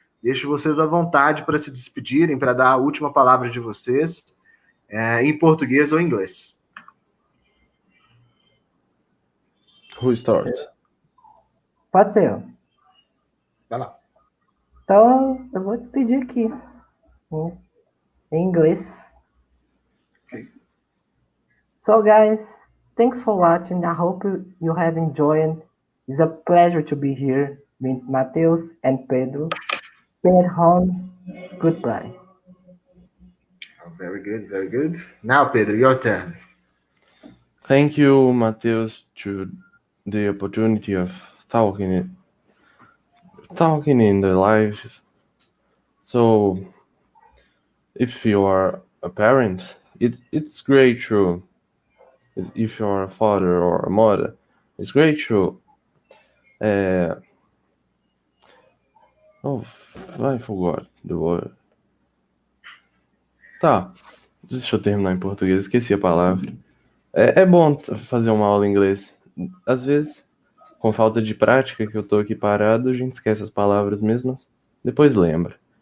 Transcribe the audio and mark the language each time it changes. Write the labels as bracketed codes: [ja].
[pt] Deixo vocês à vontade para se despedirem, para dar a última palavra de vocês, em português ou em inglês. [en] Who starts? [pt] Pode ser. Vai lá. Então, eu vou despedir aqui, em inglês. [en] Okay. So, guys, thanks for watching. I hope you have enjoyed. It's a pleasure to be here with Mateus and Pedro. Stay at home. Goodbye. Oh, very good, very good. Now, Pedro, your turn. Thank you, Mateus, to the opportunity of talking in the live. So, if you are a parent, it's great to, if you are a father or a mother, it's great to I forgot the word. [pt] Tá, deixa eu terminar em português, esqueci a palavra. É bom fazer uma aula em inglês. Às vezes, com falta de prática, que eu tô aqui parado, a gente esquece as palavras mesmo, depois lembra.